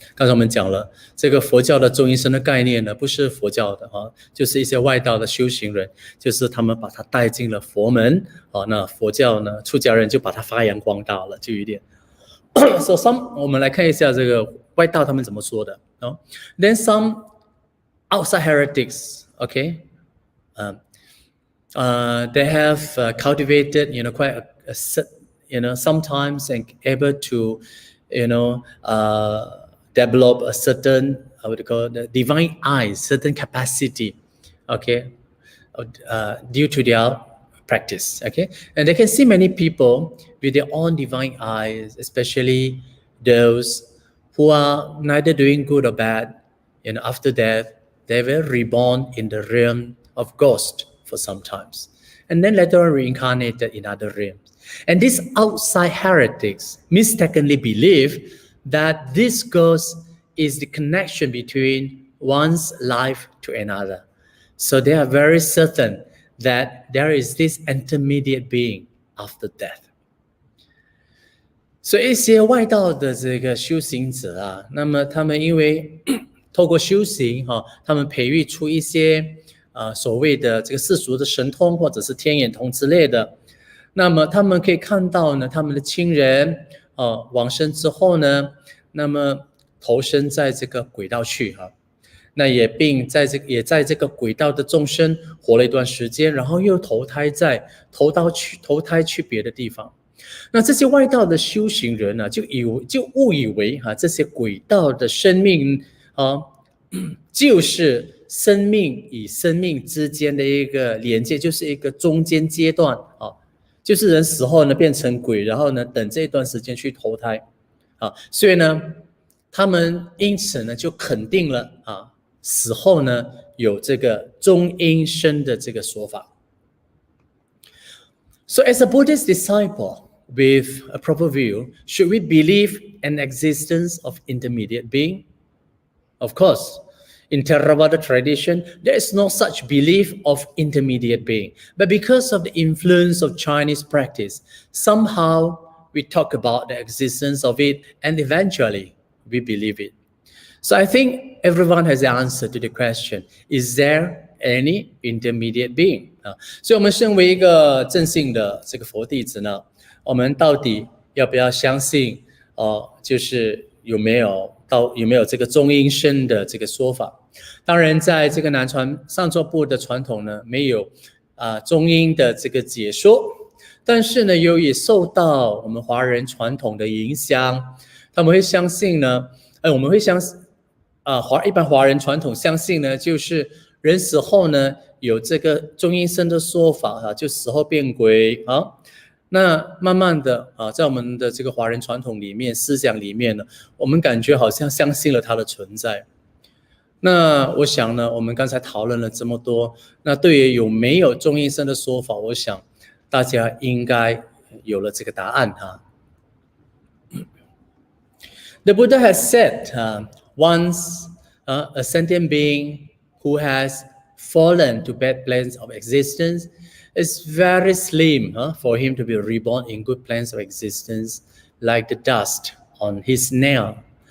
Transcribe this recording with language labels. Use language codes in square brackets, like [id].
[zh] 刚才我们讲了，这个佛教的中阴身的概念呢，不是佛教的就是一些外道的修行人，就是他们把它带进了佛门那佛教呢，出家人就把它发扬光大了，就有点。 So我们来看一下这个外道他们怎么说的。 [en] Then some outside heretics, okay, they have cultivated, quite sometimes and able to, develop a certain, what we call the divine eyes, certain capacity, okay, due to their practice, okay, and they can see many people with their own divine eyes, especially those who are neither doing good or bad. After death, they were reborn in the realm of ghost for some times, and then later on reincarnated in other realms. And these outside heretics mistakenly believe that this ghost is the connection between one's life to another. So they are very certain that there is this intermediate being after death. [zh] 所以一些外道的这个修行者那么他们因为透过修行他们培育出一些所谓的这个世俗的神通或者是天眼通之类的，那么他们可以看到呢，他们的亲人往生之后呢，那么投身在这个轨道去那也在这个轨道的众生活了一段时间，然后又投胎去别的地方。那这些外道的修行人就误以为这些轨道的生命就是生命与生命之间的一个连接，就是一个中间阶段就是人死后呢变成鬼，然后呢等这一段时间去投胎所以呢他们因此呢就肯定了死后呢有这个中阴身的这个说法。 [en] So as a Buddhist disciple with a proper view, should we believe an existence of intermediate being? Of course, in Theravada tradition, there is no such belief of intermediate being. But because of the influence of Chinese practice, somehow we talk about the existence of it and eventually we believe it. So I think everyone has the answer to the question, is there any intermediate being? [zh] 所以我们身为一个正信的这个佛弟子呢，我们到底要不要相信就是有没有这个中阴身的这个说法？当然在这个南传上座部的传统呢，没有中阴的这个解说，但是呢由于受到我们华人传统的影响，他们会相信呢我们会相信一般华人传统相信呢，就是人死后呢有这个中阴身的说法就死后变鬼那慢慢的在我们的这个华人传统里面思想里面呢，我们感觉好像相信了它的存在。那我想呢，我们刚才讨论了这么多，那对于有没有中阴身的说法，我想大家应该有了这个答案 [en] The Buddha has said once a sentient being who has fallen to bad planes of existence, it's very slim for him to be reborn in good planes of existence like the dust on his nail.